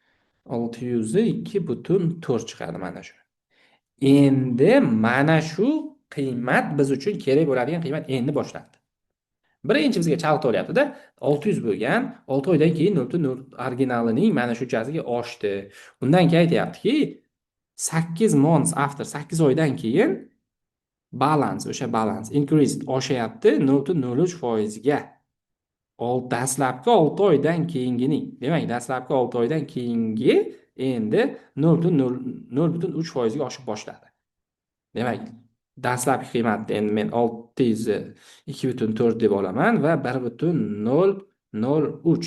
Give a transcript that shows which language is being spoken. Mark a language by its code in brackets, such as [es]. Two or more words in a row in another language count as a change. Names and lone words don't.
[uz] 602,4 chiqadi mana shu. Endi mana shu qiymat biz uchun kerak bo'ladigan qiymat endi boshlandi. Birinchi bizga chalg'itib olyapti-da, 600 bo'lgan, 6 oydan keyin 0,0 originalining mana shunchasiga oshdi. Undan keyin aytayaptiki, [en] 8 months after, [uz] 8 oydan keyin o'sha [en] balance increase [uz] oshyapti 0,03 ga. Dastlabki 6 oydan keyingining, demak, dastlabki 6 oydan keyingi endi 0,03 ga oshib boshladi. Demak, dastlabki qiymatni endi men 600 2,4 deb olaman va 1,003.